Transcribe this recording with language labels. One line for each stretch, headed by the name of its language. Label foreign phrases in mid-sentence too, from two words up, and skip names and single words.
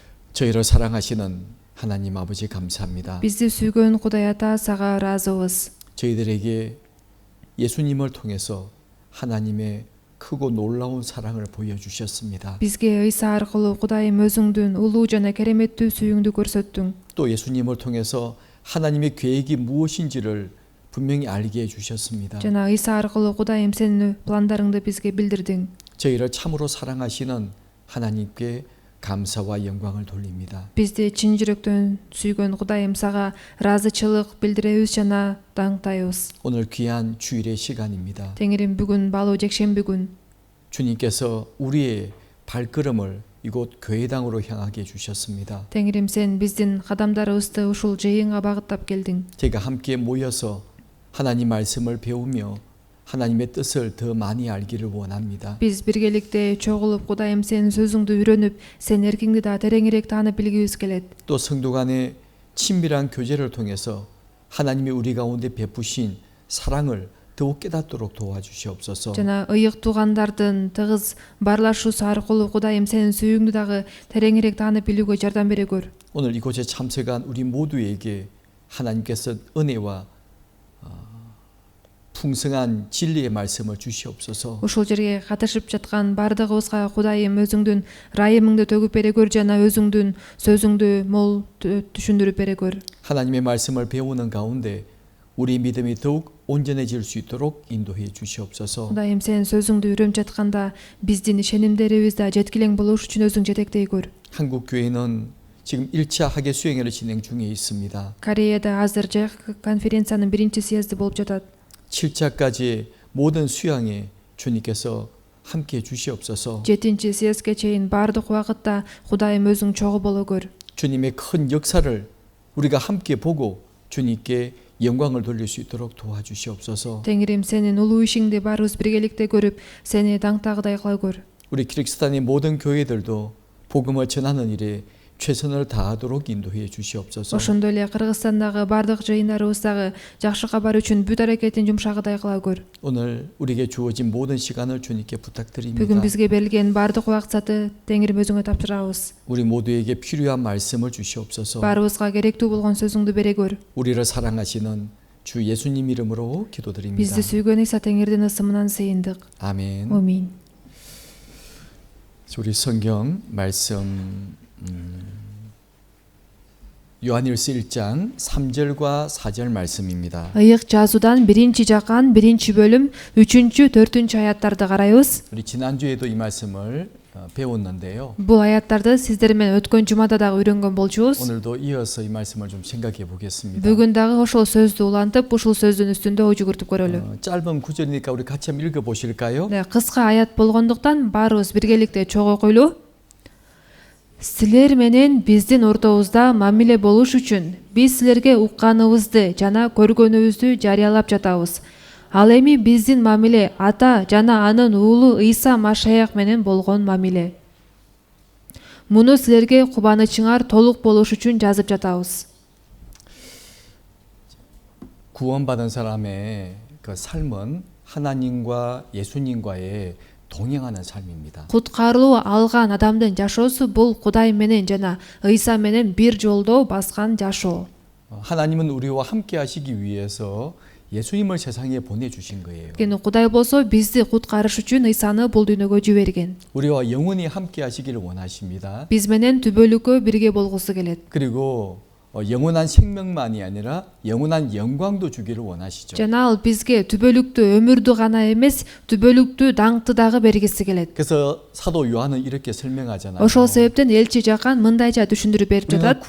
Korean: 저희를 사랑하시는 하나님 아버지 감사합니다.
Kyrgyz: Bizdi sүйгөн Кудай Ата сага ыраазыбыз.
Korean: 저희들에게 예수님을 통해서 하나님의 크고 놀라운 사랑을 보여주셨습니다.
Kyrgyz: Бизге Ыйса аркылуу Кудайым өзүңдүн улуу жана кереметтүү сүйүүңдү көрсөттүң.
Korean: 또 예수님을 통해서 하나님의 계획이 무엇인지를 분명히 알게 해주셨습니다.
Kyrgyz: Жана Ыйса аркылуу Кудайым сенин пландарыңды бизге билдирдиң.
Korean: 저희를 참으로 사랑하시는 하나님께 감사와 영광을 돌립니다.
Kyrgyz: Бизди чын жүрөктөн сүйгөн Кудайым сага ыраазычылык билдиребиз жана даңктайбыз.
Korean: 오늘 귀한 주일의 시간입니다.
Kyrgyz: Теңирим бүгүн балуу жекшемби күн
Korean: 주님께서 우리의 발걸음을 이곳 교회당으로 향하게 해주셨습니다.
Kyrgyz: Теңирим сен биздин кадамдарыбызды ушул жыйынга багыттап келдиң.
Korean: 제가 함께 모여서 하나님 말씀을 배우며 하나님의 뜻을 더 많이 알기를 원합니다.
Kyrgyz: Биз биргеликте чогулуп Кудайым сенин сөзүңдү үйрөнүп, сен эркиңди да тереңирээк таанып билгибиз келет.
Korean: 또 성도 간의 친밀한 교제를 통해서 하나님이 우리 가운데 베푸신 사랑을 더욱 깨닫도록 도와주시옵소서.
Kyrgyz: Жана ыйык туугандардын тыгыз баарлашуусу аркылуу Кудайым сенин сүйүүңдү дагы тереңирээк таанып билүүгө жардам бере көр.
Korean: 오늘 이곳에 참석한 우리 모두에게 하나님께서 은혜와 풍성한 진리의 말씀을 주시옵소서.
Kyrgyz: Ушул жерге катышып жаткан бардыгыбызга Кудайым өзүңдүн ырайымыңды төгүп бере көр жана өзүңдүн сөзүңдү мол түшүндүрүп бере көр.
Korean: 하나님의 말씀을 배우는 가운데 우리 믿음이 더욱 온전해질 수 있도록 인도해 주시옵소서.
Kyrgyz: Кудайым сен сөзүңдү үйрөнүп жатканда биздин ишенимдерибиз да жеткилең болуш үчүн өзүң жетектей көр.
Korean: 한국 교회는 지금 1차 학예 수행회를 진행 중에 있습니다.
Kyrgyz: Кореяда азыр жайкы конференциянын биринчи съезди болуп жатат.
Korean: 7차까지 모든 수양에 주님께서 함께 해 주시옵소서.
Kyrgyz: 7-чи съездге чейин бардык убакытта Кудайым өзүң чогуу боло көр.
Korean: 주님의 큰 역사를 우리가 함께 보고 주님께 영광을 돌릴 수 있도록 도와주시옵소서.
Kyrgyz: Теңирим сенин улуу ишиңди баарыбыз биргеликте көрүп, сени даңктагыдай кыла көр.
Korean: 우리 키르기스탄의 모든 교회들도 복음을 전하는 일에 최선을 다하도록 인도해 주시옵소서.
Kyrgyz: Ошондой эле Кыргызстандагы бардык жыйындарыбыз дагы жакшы кабар үчүн бүт аракетин жумшагыдай кыла көр.
Korean: 오늘 우리에게 주어진 모든 시간을 주님께 부탁드립니다.
Kyrgyz: Бүгүн бизге берилген бардык убакытты Теңирим өзүңө тапшырабыз.
Korean: 우리 모두에게 필요한 말씀을 주시옵소서.
Kyrgyz: Баарыбызга керектүү болгон сөзүңдү бере көр.
Korean: 우리를 사랑하시는 주 예수님 이름으로 기도드립니다.
Kyrgyz: Бизди сүйгөн Ыйса Теңирдин ысымынан сыйындык.
Korean: 아멘.
Kyrgyz: Аминь.
Korean: 우리 성경 말씀 요한일서 1장 3절과 4절 말씀입니다.
Kyrgyz: Ыйык жазуудан 1-жакан 1-бөлүм 3-4 аяттарды карайбыз.
Korean: 우리 지난주에도 이 말씀을 배웠는데요.
Kyrgyz: Бул аяттарды сиздер менен өткөн жумада дагы үйрөнгөн болчубуз.
Korean: 오늘도 이어서 이 말씀을 좀 생각해 보겠습니다.
Kyrgyz: Бүгүн дагы ошол сөздү улантып, ушул сөздүн үстүндө ой жүгүртүп көрөлү.
Korean: 짧은 구절이니까 우리 같이 한번 읽어 보실까요?
Kyrgyz: Кыска аят болгондуктан баарыбыз биргеликте чогуу окуйлу. Силер менен биздин ортобузда мамиле болуш үчүн биз силерге укканыбызды жана көргөнүбүздү жарыялап жатабыз. Ал эми биздин мамиле Ата жана анын уулу Ыйса Машаяк менен болгон мамиле. Муну силерге кубанычыңар толук болуш үчүн жазып жатабыз.
Korean: 구원받은 사람의 그 삶은 하나님과 예수님과의 동행하는 삶입니다.
Kyrgyz: Куткарылуу алган адамдын жашоосу бул Кудай менен жана Ыйса менен бир жолдо баскан жашоо.
Korean: 하나님은 우리와 함께 하시기 위해서 예수님을 세상에 보내주신 거예요.
Kyrgyz: Кени Кудай болсо бизди куткарыш үчүн Ыйсаны бул дүйнөгө жиберген.
Korean: 우리와 영원히 함께 하시기를 원하십니다.
Kyrgyz: Биз менен түбөлүккө бирге болгусу келет.
Korean: 그리고 영원한 생명만이 아니라 영원한 영광도 주기를 원하시죠.
Kyrgyz: Жана ал бизге түбөлүктүү өмүрдү гана эмес, түбөлүктүү даңкты дагы бергиси келет.
Korean: 그래서 사도 요한은 이렇게 설명하잖아요.
Kyrgyz: Ошол себептен элчи Жакан мындайча түшүндүрүп берип жатат.